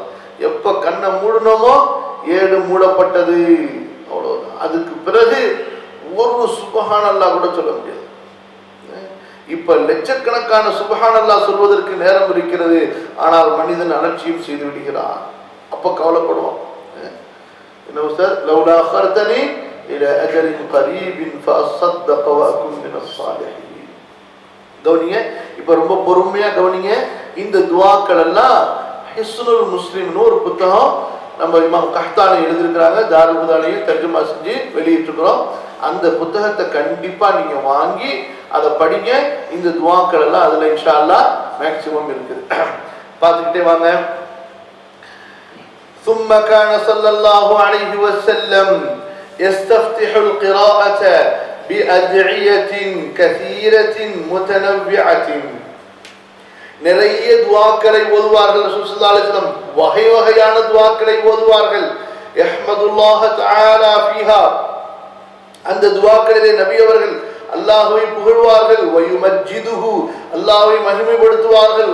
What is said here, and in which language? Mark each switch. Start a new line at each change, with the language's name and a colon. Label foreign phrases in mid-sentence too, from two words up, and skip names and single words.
Tamil: எப்ப கண்ணை மூடணுமோ ஏடு மூடப்பட்டது, அவ்வளவுதான். அதுக்கு பிறகு ஒரு சுப்ஹானல்லாஹ் கூட சொல்ல முடியாது. இப்ப லட்சக்கணக்கான சுப்ஹானல்லாஹ் சொல்வதற்கு நேரம் இருக்கிறது, ஆனால் மனிதன் அலட்சியம் செய்து விடுகிறான். அப்ப கவலைப்படுவான். என்ன சார்,
Arabic: லவ்லா அخرتني الى اجل قريب فاصدق واكن من الصالحين.
Tamil: கவனிங்க, இப்ப ரொம்ப பொறுமையா கவனிங்க. இந்த துஆக்கள் எல்லாம் ஹிஸ்னுல் முஸ்லிம்னு ஒரு புத்தகம் நம்ம இமாம் கஹ்தானி எழுதியிருக்கிறாங்க, தாருல் ஹுதாலையும் தர்ஜுமா செஞ்சு வெளியிட்டிருக்கிறோம். அந்த புத்தகத்தை கண்டிப்பா நீங்க வாங்கி அதை படிங்க. இந்த துஆக்கள் எல்லாம் அதுல
Arabic: إن شاء الله
Tamil: மேக்ஸிமம் இருக்குது. பார்த்துக்கிட்டே வாங்க.
Arabic: ثم كان صلى الله عليه وسلم يستفتح القراءة بأدعية كثيرة متنوعة.
Tamil: நிறைய துஆக்களை ஓதுவார்கள் ரசூல்
Arabic: صلى الله عليه وسلم.
Tamil: வகை வகையான துஆக்களை ஓதுவார்கள்.
Arabic: يحمد الله تعالى فيها,
Tamil: அந்த துஆக்களிலே நபி அவர்கள் அல்லாஹ்வை புகழ்வார்கள். வயுமஜ்ஜிதுஹு, அல்லாஹ்வை மகிமைப்படுத்துவார்கள்.